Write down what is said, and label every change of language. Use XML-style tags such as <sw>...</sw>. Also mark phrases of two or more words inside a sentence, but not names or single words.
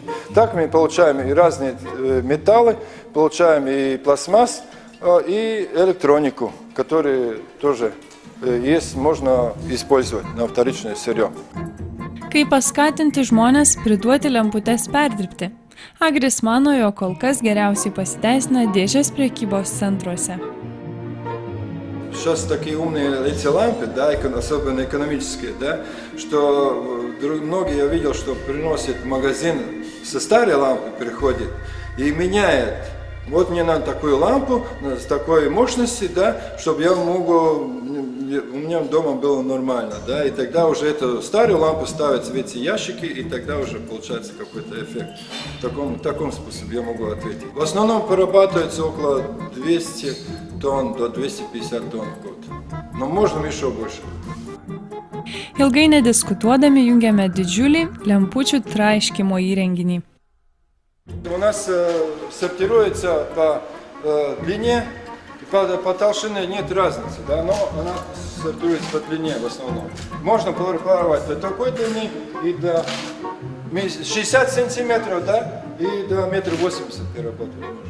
<ru>Так мы получаем и разные металлы, получаем и пластмасс, и электронику, которые тоже есть, можно использовать на вторичное сырье.</ru> <lt>Kaip paskatinti žmones priduoti lemputes perdirbti? Agris mano, jog kol kas geriausiai pasiteisina dėžės prekybos centruose.</lt> <ru>Сейчас такие умные эти лампы, да, особенно экономические, да, что многие я видел, что приносит в магазин со старой лампы, приходит и меняет. Вот мне надо такую лампу с такой мощности, да, чтобы у меня дома было нормально, да, и тогда уже эту старую лампу ставятся в эти ящики, и тогда уже получается какой-то эффект. В таком способе я могу ответить. В основном перерабатывается около 200 тонн до 250 тонн в год, но можно еще больше.</ru> <lt>Ilgai nediskutuodami jungiame didžiulį lempučių traiškymo įrenginį.</lt> <ru>У нас сортируется по длине, по толщине нет разницы, да, но она сортируется по длине в основном. Можно перепарывать до такой длины и до 60 сантиметров, да, и до 1,80 м переработать можно.</ru>